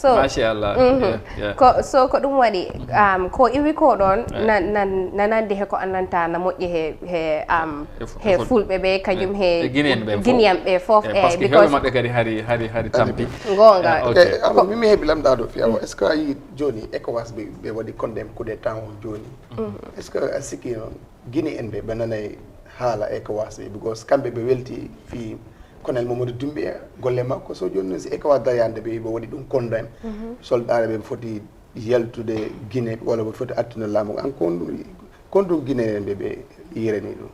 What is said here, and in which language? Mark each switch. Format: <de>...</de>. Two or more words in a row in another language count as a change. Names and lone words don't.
<ff>so ko ɗum waɗi ko iwi ko ɗon nanandi he ko annanta na moƴƴi he fulɓe ɓe kañum he Guinéen ɓe foof because maɓɓe kadi hari tampi gonga mimi heeɓi lamɗaɗo fiyawo</ff> <fr>est ce que</fr> <ff>a yi joni ECOWAS ɓe waɗi</ff> <fr>condemne coup d'état</fr> <ff>on joni</ff> <fr>est ce que</fr> <ff>a sikki noon Guinée en ɓe nanay haala ECOWAS ɓe because kamɓe ɓe welti fi colonel Mamadou Doumbouya golle makko so joni si ECOWAS dayande ɓe waɗi ɗum</ff> <fr>condemne soldat</fr> <ff>ɓe foti yaltude Guinée walla ɓe foti attude laamu an kon ɗum Guinée en ɓe yirani ɗum</ff>